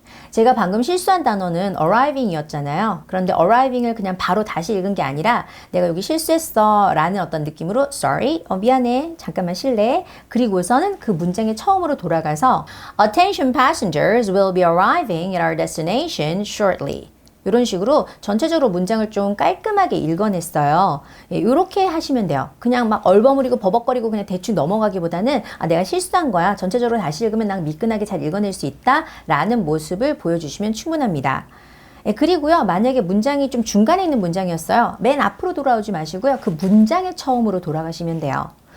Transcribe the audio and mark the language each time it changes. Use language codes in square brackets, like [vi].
[ko] 제가 방금 실수한 단어는 arriving이었잖아요. 그런데 arriving을 그냥 바로 다시 읽은 게 아니라 내가 여기 실수했어 라는 어떤 느낌으로 sorry, 미안해, 잠깐만 쉴래? 그리고서는 그 문장의 처음으로 돌아가서 [en] Attention passengers will be arriving at our destination shortly. [ko] 이런 식으로 전체적으로 문장을 좀 깔끔하게 읽어냈어요. 이렇게 하시면 돼요. 그냥 막 얼버무리고 버벅거리고 그냥 대충 넘어가기보다는 내가 실수한 거야. 전체적으로 다시 읽으면 난 미끈하게 잘 읽어낼 수 있다 라는 모습을 보여주시면 충분합니다. 그리고요, 만약에 문장이 좀 중간에 있는 문장이었어요. 맨 앞으로 돌아오지 마시고요. 그 문장의 처음으로 돌아가시면 돼요.